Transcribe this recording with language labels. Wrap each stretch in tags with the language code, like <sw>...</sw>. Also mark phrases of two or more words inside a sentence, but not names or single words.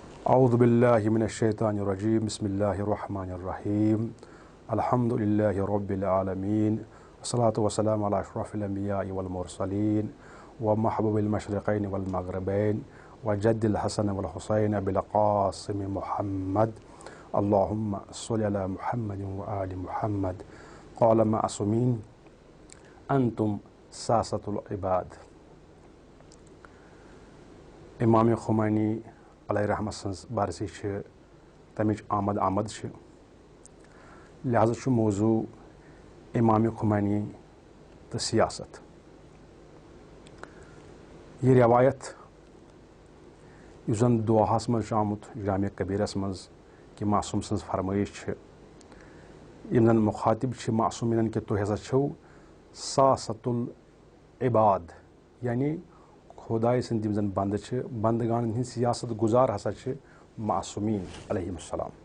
<ar>اعوذ باللہ من الشیطان الرجیم بسم اللہ الرحمن الرحیم الحمد للہ رب العالمین والصلاة والسلام علی اشرف الانبیاء والمرسلین ومحبوب المشرقین والمغربین وجد الحسن والحسین ابی القاسم محمد اللہم صلی علی محمد وآل محمد قال معصومین انتم سیاست العباد.</ar> <ks>امام خمینی علیہ رحمت سنز برسی تمچ آمد لہذا موضوع امام خمینی تو سیاست. یہ روایت اس زن دعاہس مز آمت جامع کبیرس مز کہ معصوم سنز فرمائش یم زن مخاطب معصومین کہ تُہۍ ہسا چھو</ks> <ar>سیاست العباد،</ar> <ks>یعنی خدائے سند یم زن بند بندگان ہند سیاست گزار ہسا معصومین</ks> <ar>علیہم السلام.</ar>